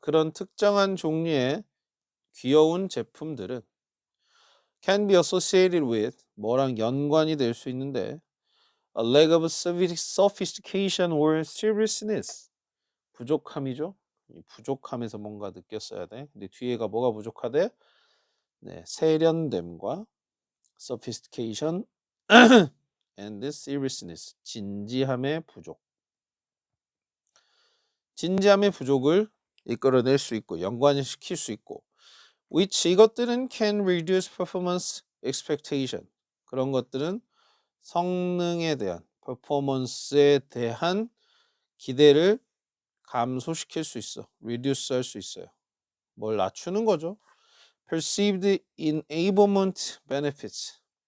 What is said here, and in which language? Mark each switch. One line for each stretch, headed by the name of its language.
Korean: 그런 특정한 종류의 귀여운 제품들은
English: can be associated with
Korean: 뭐랑 연관이 될 수 있는데
English: a lack of sophistication or seriousness.
Korean: 부족함이죠. 이 부족함에서 뭔가 느꼈어야 돼. 근데 뒤에가 뭐가 부족하대? 네, 세련됨과
English: sophistication and seriousness.
Korean: 진지함의 부족. 진지함의 부족을 이끌어낼 수 있고 연관시킬 수 있고 which 이것들은
English: can reduce performance expectation.
Korean: 그런 것들은 성능에 대한 퍼포먼스에 대한 기대를 감소시킬 수 있어. reduce 할 수 있어요. 뭘 낮추는 거죠.
English: perceived enablement benefits.